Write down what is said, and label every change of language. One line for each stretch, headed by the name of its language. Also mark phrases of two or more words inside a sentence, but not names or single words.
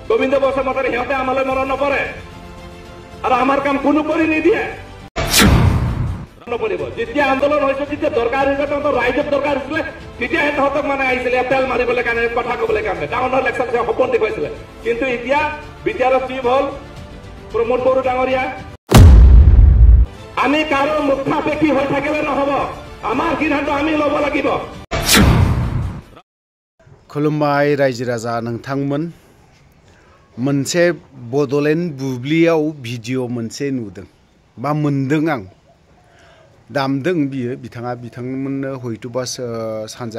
Assamese: গোবিন্দ বসুমতাৰী সিহঁতে আমালৈ মৰণ নকৰে আৰু আমাৰ কাম কোনো কৰি নিদিয়ে নপৰিব যেতিয়া আন্দোলন হৈছে যেতিয়া দৰকাৰ হৈছে তহঁতৰ ৰাইজক দৰকাৰ হৈছিলে তেতিয়াহে তহঁতক মানে আহিছিলে তেল মাৰিবলৈ কাৰণে কথা ক'বলৈ কাৰণে ডাঙৰ লেকচাৰ সপোন দেখুৱাইছিলে কিন্তু এতিয়া বিটিআৰৰ চিফ হ'ল প্ৰমোদ বড়ো ডাঙৰীয়া আমি কাৰো মুখাপেক্ষী হৈ থাকিলে নহ'ব আমাৰ সিদ্ধান্ত আমি ল'ব লাগিব
Bodo: खुलुमबाय रायजो राजा नोंथांमोन मोनसे बड'लेण्ड बुब्लियाव भिडिअ मोनसे नुदों बा मोनदों आं दामदों बियो बिथांमोननो हयतोबा सानजा